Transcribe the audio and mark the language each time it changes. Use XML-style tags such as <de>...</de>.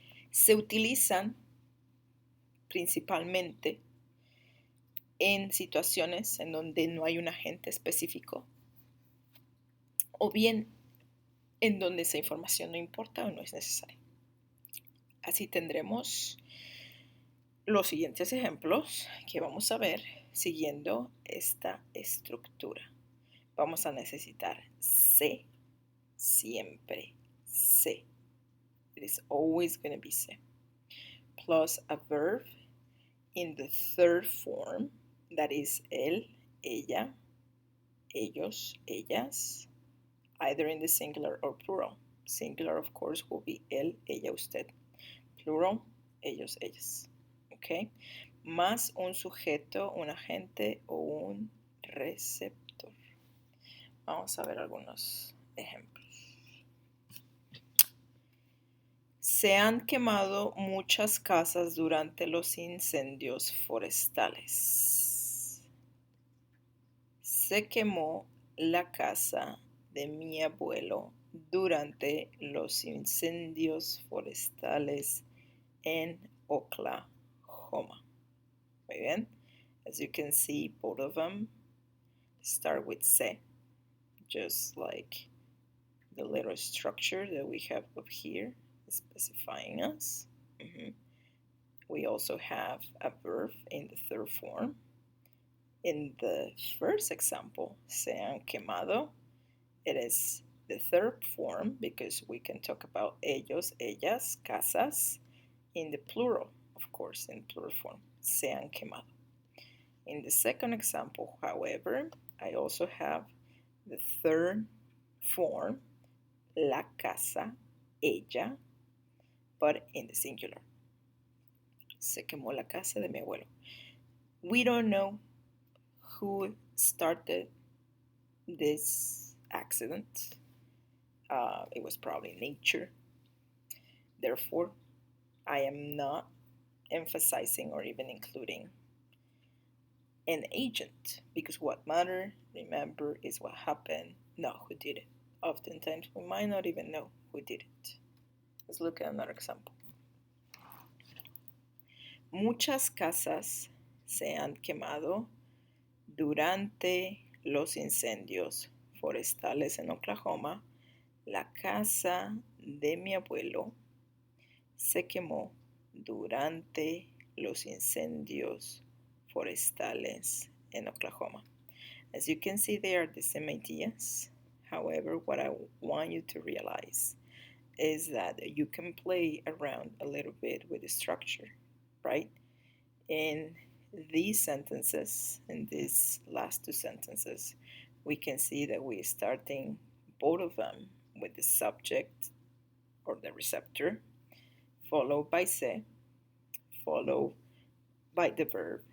<es>Se utilizan principalmente en situaciones en donde no hay un agente específico o bien en donde esa información no importa o no es necesaria. Así tendremos los siguientes ejemplos que vamos a ver siguiendo esta estructura. Vamos a necesitar se, siempre se.</es> <en>It is always going to be se. Plus a verb in the third form, that is él, ella, ellos, ellas, either in the singular or plural. Singular, of course, will be él, ella, usted. Plural, ellos, ellas. Okay?</en> <es>Más un sujeto, un agente o un receptor. Vamos a ver algunos ejemplos. Se han quemado muchas casas durante los incendios forestales. Se quemó la casa de mi abuelo durante los incendios forestales en Oklahoma. Muy bien.</es> <en>As you can see, both of them start with se, just like the little structure that we have up here specifying us. We also have a verb in the third form. In the first example,</en> <es>se han quemado,</es> <en>it is the third form because we can talk about ellos, ellas, casas in the plural, of course, in plural form, se han quemado. In the second example, however, I also have the third form, la casa, ella, but in the singular.</en> <es>Se quemó la casa de mi abuelo.</es> <en>We don't know who started this accident. It was probably nature. Therefore, I am not emphasizing or even including an agent because what matters, remember, is what happened, not who did it. Oftentimes, we might not even know who did it. Let's look at another example.</en> <es>Muchas casas se han quemado durante los incendios forestales en Oklahoma. La casa de mi abuelo se quemó durante los incendios forestales en Oklahoma.</es> <en>As you can see, they are the same ideas. However, what I want you to realize is that you can play around a little bit with the structure, right? In these sentences, in these last two sentences, we can see that we're starting both of them with the subject or the receptor, followed by se, followed by the verb.</en>